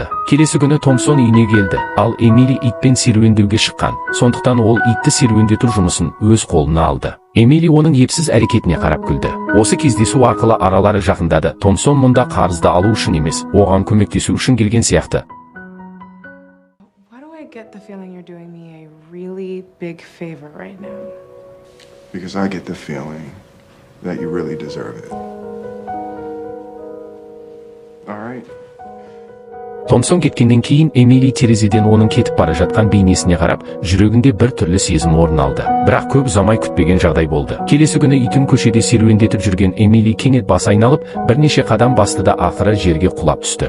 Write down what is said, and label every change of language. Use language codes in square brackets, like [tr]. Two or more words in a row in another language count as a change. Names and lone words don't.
[kk] Келесі күні Томпсон үйіне келді, ал Эмили итпен серуендеуге шыққан. Сондықтан ол итті серуендету жұмысын өз қолына алды. Эмили оның епсіз әрекетіне қарап күлді. Осы кездесу арқылы аралары жақындады. Томпсон мұнда қарызды алу үшін емес, оған көмектесу үшін келген сияқты. [en] Why do I get the feeling you're doing me a really big favor right now? Because I get the feeling that you really deserve it. All right. [kk] Томпсон кеткеннен кейін Эмили терезеден оның кетіп бара жатқан бейнесіне қарап, жүрегінде бір түрлі сезім орын алды. Бірақ көп ұзамай күтпеген жағдай болды. Келесі күні итін көшеде серуендетіп жүрген Эмили кенет бас айналып, бірнеше қадам басты да ақыры жерге құлап түсті.